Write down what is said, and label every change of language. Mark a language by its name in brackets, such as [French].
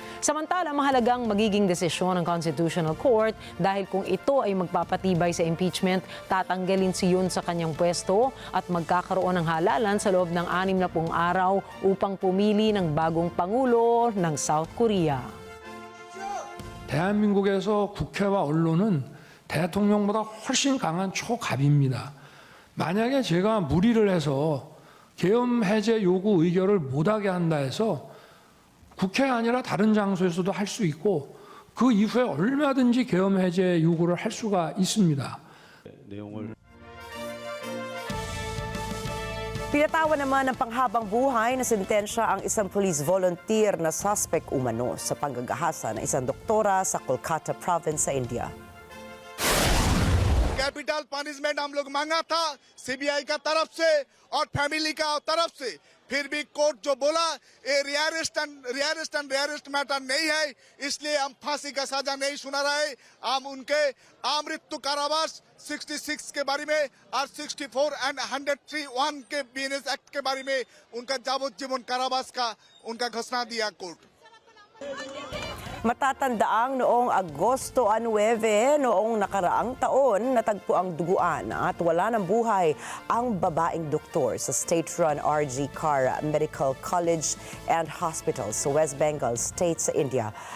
[Filipino] Samantala, mahalagang magiging desisyon ng Constitutional Court dahil kung ito ay magpapatibay sa impeachment, tatanggalin si Yoon sa kanyang pwesto at magkakaroon ng halalan sa loob ng 60 araw upang pumili ng bagong pangulo ng South Korea. [Korean] 대한민국에서 국회와 언론은 대통령보다 훨씬 강한 초갑입니다. 만약에 제가 무리를 해서 계엄 해제 요구 의결을 못하게 한다 해서 국회가 아니라 다른 장소에서도 할 수 있고 그 이후에 얼마든지 계엄 해제 요구를 할 수가 있습니다. [Filipino] Pinatawan naman ng panghabang buhay na sentensya ang isang police volunteer na suspect umano sa panggagahasa ng isang doktora sa Kolkata province sa India. [Hindi] Capital punishment हम लोग मांगा था CBI का तरफ से और family का तरफ से फिर भी कोर्ट जो बोला ये रेयरेस्ट मैटर नहीं है, इसलिए हम फांसी का सजा नहीं सुना रहे। हम उनके मृत्यु कारावास 66 के बारे में और 64 एंड 103(1) के बीएनएस एक्ट के बारे में उनका यावज्जीवन कारावास का उनका घोषणा दिया court. [Filipino] Matatandaang noong Agosto 9 noong nakaraang taon, natagpo ang duguan at wala ng buhay ang babaeng doktor sa state-run RG Kar Medical College and Hospital sa West Bengal State sa India.